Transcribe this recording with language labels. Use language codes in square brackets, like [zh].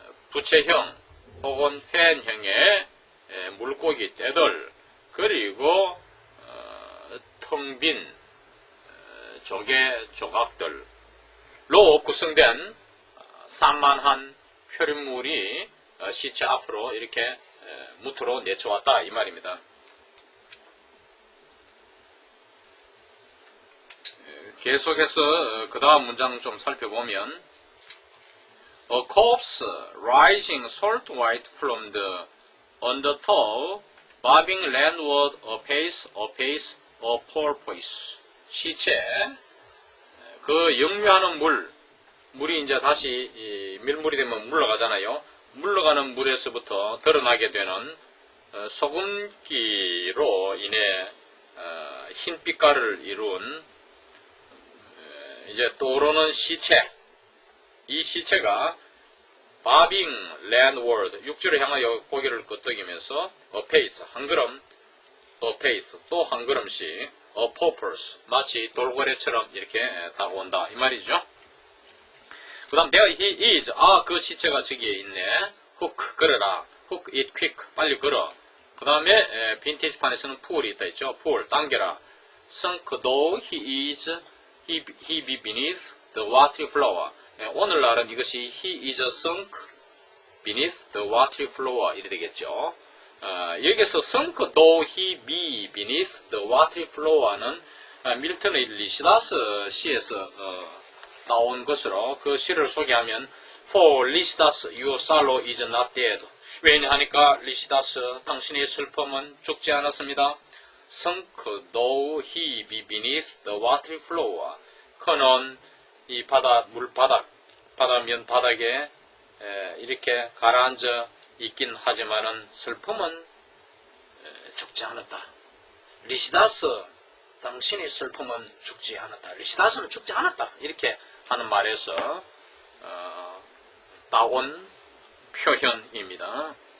[ko] 부채형 혹은 팬형의 물고기 떼들, 그리고 텅 빈 조개 조각들로 구성된 산만한 표류물이 시체 앞으로 이렇게 무트로 내쳐왔다 이 말입니다. 계속해서 그 다음 문장 좀 살펴보면 [en] A corpse rising salt white from the undertow, bobbing landward apace, a porpoise. [ko] 시체, 그 역류하는 물이 이제 다시 밀물이 되면 물러가잖아요. 물러가는 물에서부터 드러나게 되는 소금기로 인해 흰빛깔을 이룬 이제 떠오르는 시체, 이 시체가 bobbing landward, 육지를 향하여 고개를 끄덕이면서 apace, 한 걸음, apace, 또 한 걸음씩, a porpoise, 마치 돌고래처럼 이렇게 다가온다 이 말이죠. 그 다음 [en] there he is, [ko] 그 시체가 저기에 있네. hook, 걸어라. [en] hook it quick, [ko] 빨리 걸어. 그 다음에 빈티지판에서는 pool이 있다 있죠. pool, 당겨라. [en] sunk though he be beneath the watery floor. [ko] 오늘날은 이것이 [en] he is sunk beneath the watery floor [ko] 이래 되겠죠. 여기서 [en] sunk though he be beneath the watery floor [ko] 는 밀턴의 리시다스 시에서 나온 것으로 그 시를 소개하면 [en] For Lycidas your sorrow is not dead. [ko] 왜냐하니까 리시다스 당신의 슬픔은 죽지 않았습니다. [en] sunk though he be beneath the watery floor. [ko] 그는 이 바다면 바닥에 이렇게 가라앉아 있긴 하지만은 슬픔은 죽지 않았다. 리시다스, 당신의 슬픔은 죽지 않았다. 리시다스는 죽지 않았다. 이렇게 하는 말에서 나온 표현입니다.